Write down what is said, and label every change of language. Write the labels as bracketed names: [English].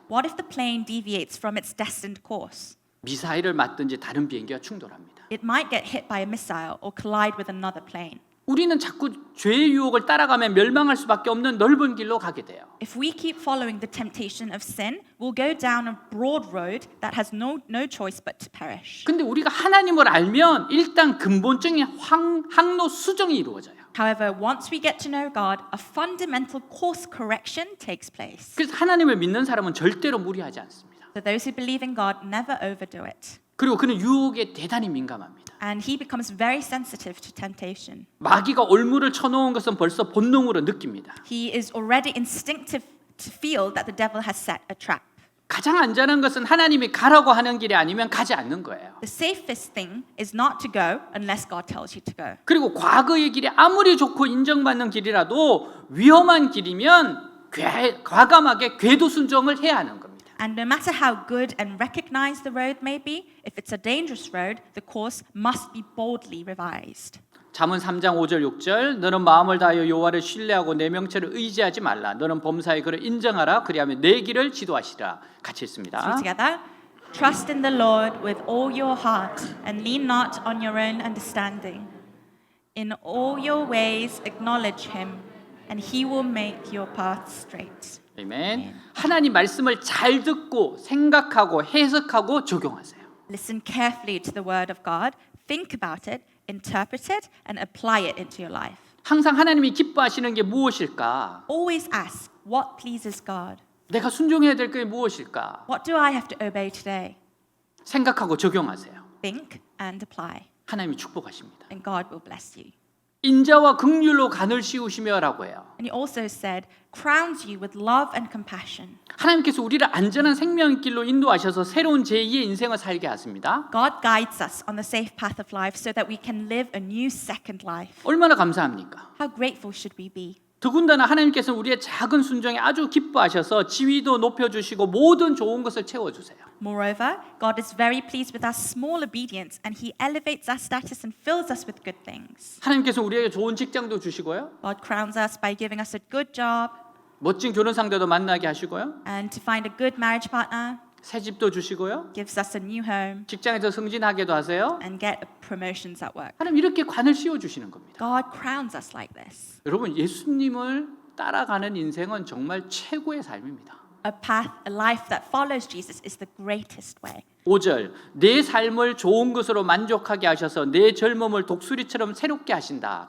[English] What if the plane deviates from its destined course? [Korean] 미사일을 맞든지 다른 비행기와 충돌합니다. [English] It might get hit by a missile or collide with another plane. [Korean] 우리는 자꾸 죄의 유혹을 따라가면 멸망할 수밖에 없는 넓은 길로 가게 돼요. [English] If we keep following the temptation of sin, we'll go down a broad road that has no choice but to perish. [Korean] 근데 우리가 하나님을 알면 일단 근본적인 항로 수정이 이루어져요. [English] However, once we get to know God, a fundamental course correction takes place. [Korean] 그래서 하나님을 믿는 사람은 절대로 무리하지 않습니다. [English] So those who believe in God never overdo it. [Korean] 그리고 그는 유혹에 대단히 민감합니다. [English] And he becomes very sensitive to temptation. [Korean] 마귀가 올무를 쳐놓은 것은 벌써 본능으로 느낍니다. [English] He is already instinctive to feel that the devil has set a trap. [Korean] 가장 안전한 것은 하나님이 가라고 하는 길이 아니면 가지 않는 거예요. [English] The safest thing is not to go unless God tells you to go. [Korean] 그리고 과거의 길이 아무리 좋고 인정받는 길이라도 위험한 길이면 과감하게 궤도 순종을 해야 하는 겁니다. [English] And no matter how good and recognized the road may be, if it's a dangerous road, the course must be boldly revised. [Korean] 잠언 3장 5절 6절 너는 마음을 다하여 여호와를 신뢰하고 내 명체를 의지하지 말라. 너는 범사의 그를 인정하라. 그리하면 내 길을 지도하시라. 같이 [English] Let's [Korean] 있습니다. [English] read together. Trust in the Lord with all your heart and lean not on your own understanding. In all your ways acknowledge him, and he will make your paths straight. [Korean] 아멘. 하나님 말씀을 잘 듣고 생각하고 해석하고 적용하세요. [English] Listen carefully to the word of God, think about it, interpret it, and apply it into your life. [Korean] 항상 하나님이 기뻐하시는 게 무엇일까? [English] Always ask, what pleases God? [Korean] 내가 순종해야 될 게 무엇일까? [English] What do I have to obey today? [Korean] 생각하고 적용하세요. [English] Think and apply, [Korean] 하나님이 축복하십니다. [English] and God will bless you. [Korean] 인자와 긍휼로 간을 씌우시며라고 해요. [English] And he also said, crowns you with love and compassion. [Korean] 하나님께서 우리를 안전한 생명길로 인도하셔서 새로운 제2의 인생을 살게 하십니다. [English] God guides us on the safe path of life so that we can live a new second life. [Korean] 얼마나 감사합니까? [English] How grateful should we be? [Korean] 더군다나 하나님께서는 우리의 작은 순종에 아주 기뻐하셔서 지위도 높여주시고 모든 좋은 것을 채워주세요. [English] Moreover, God is very pleased with our small obedience, and he elevates our status and fills us with good things. [Korean] 하나님께서 우리에게 좋은 직장도 주시고요. [English] God crowns us by giving us a good job [Korean] 멋진 결혼 상대도 만나게 하시고요. [English] and to find a good marriage partner, [Korean] 새 집도 주시고요. [English] gives us a new home, [Korean] 직장에서 승진하게도 하세요. [English] and get promotions at work. [Korean] 하나님 이렇게 관을 씌워주시는 겁니다. [English] God crowns us like this. [Korean] 여러분 예수님을 따라가는 인생은 정말 최고의 삶입니다. [English] A path, a life that follows Jesus is the greatest way. [Korean] 5절 내 삶을 좋은 것으로 만족하게 하셔서 내 젊음을 독수리처럼 새롭게 하신다.